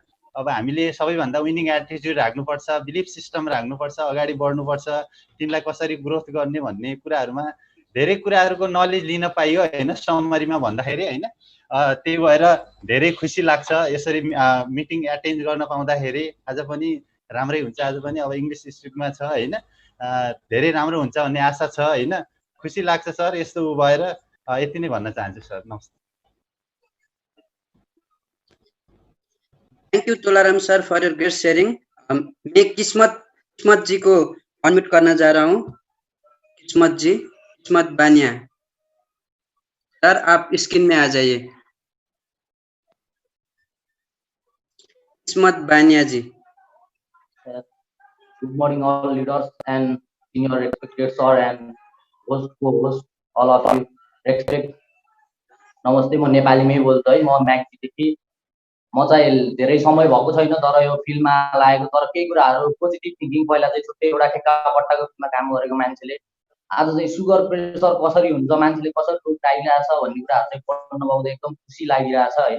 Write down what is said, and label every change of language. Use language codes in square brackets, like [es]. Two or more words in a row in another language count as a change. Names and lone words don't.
[ne] अब हामीले सबैभन्दा [en] winning attitude [ne] राख्नुपर्छ, [en] belief system [ne] राख्नुपर्छ, अगाडि बढ्नुपर्छ, टिमलाई कसरी ग्रोथ गर्ने भन्ने कुराहरुमा धेरै कुराहरुको नलेज लिन पाइयो हैन, समरीमा भन्दाखेरि हैन। त्यही भएर धेरै खुसी लाग्छ यसरी मिटिङ एटेन्ड गर्न पाउँदाखेरि। आज पनि राम्रै हुन्छ, आज पनि अब इंग्लिश स्पिकमा छ हैन। धेरै राम्रो हुन्छ भन्ने आशा छ हैन। खुसी लाग्छ सर यस्तो भएर। यति नै भन्न चाहन्छु सर। नमस्ते। [en] Thank you Tularam sir for your great sharing. [hi] मैं किस्मत जी को अनम्यूट करना जा रहा हूँ। किस्मत जी, किस्मत बानिया सर आप स्क्रीन में आ जाइए। किस्मत बानिया जी। [en] Good morning all leaders and senior respected sir and host all of you respect। [ne] नमस्ते, म नेपालीमै बोल्छु है। म म्याक्सीदेखि। म चाहिँ धेरै समय भएको छैन तर यो फिल्डमा लागेको, तर केही कुराहरु [en] positive thinking [ne] पहिला चाहिँ छुट्टै एउटा ठेक्कापट्टाको फिल्डमा काम गरेको मान्छेले आज चाहिँ [en] sugar pressure [ne] कसरी हुन्छ, मान्छेले कसरी रोग खाइरहेछ भन्ने कुराहरु चाहिँ पढ्न पाउँदा एकदम खुसी लागिरहेछ हैन।